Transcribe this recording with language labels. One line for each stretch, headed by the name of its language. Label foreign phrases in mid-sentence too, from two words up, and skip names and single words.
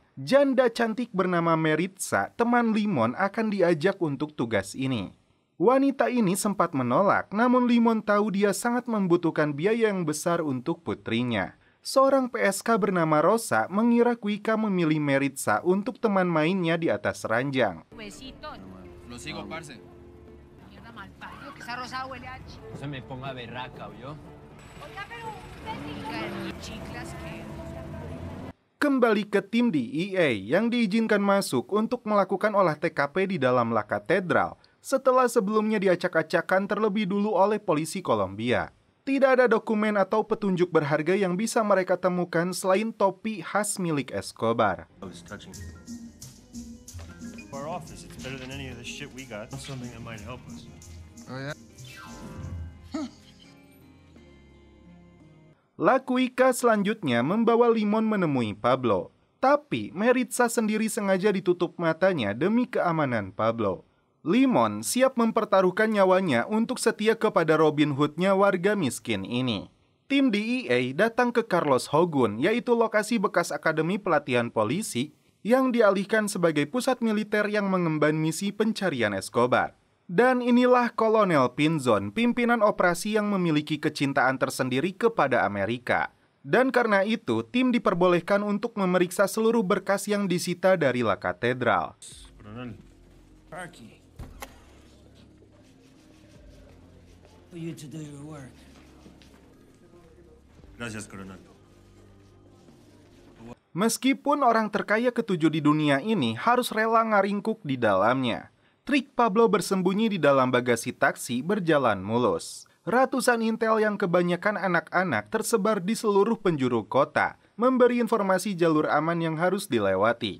Indonesian: Janda cantik bernama Meritza, teman Limon, akan diajak untuk tugas ini. Wanita ini sempat menolak, namun Limon tahu dia sangat membutuhkan biaya yang besar untuk putrinya. Seorang PSK bernama Rosa mengira Cuica memilih Meritza untuk teman mainnya di atas ranjang.
Spanish: Lo sigo, parce. Mierda malparido, que esa rosada huele a No se me ponga berraca, ¿oyó? Oiga, pero chiclas que...
Indonesian: Kembali ke tim DEA yang diizinkan masuk untuk melakukan olah TKP di dalam La Catedral setelah sebelumnya diacak-acakan terlebih dulu oleh polisi Kolombia. Tidak ada dokumen atau petunjuk berharga yang bisa mereka temukan selain topi khas milik Escobar.
English: Our office, it's better than any of the shit we got. Something that might help us. Oh, yeah?
Indonesian: La Cuica selanjutnya membawa Limon menemui Pablo. Tapi Meritza sendiri sengaja ditutup matanya demi keamanan Pablo. Limon siap mempertaruhkan nyawanya untuk setia kepada Robin Hood-nya warga miskin ini. Tim DEA datang ke Carlos Hogun, yaitu lokasi bekas akademi pelatihan polisi yang dialihkan sebagai pusat militer yang mengemban misi pencarian Escobar. Dan inilah Kolonel Pinzon, pimpinan operasi yang memiliki kecintaan tersendiri kepada Amerika. Dan karena itu, tim diperbolehkan untuk memeriksa seluruh berkas yang disita dari La Catedral.
English: Parky. For you to do your work.
Spanish: Gracias, Coronel.
Indonesian: Meskipun orang terkaya ketujuh di dunia ini harus rela ngaringkuk di dalamnya, trik Pablo bersembunyi di dalam bagasi taksi berjalan mulus. Ratusan intel yang kebanyakan anak-anak tersebar di seluruh penjuru kota, memberi informasi jalur aman yang harus dilewati.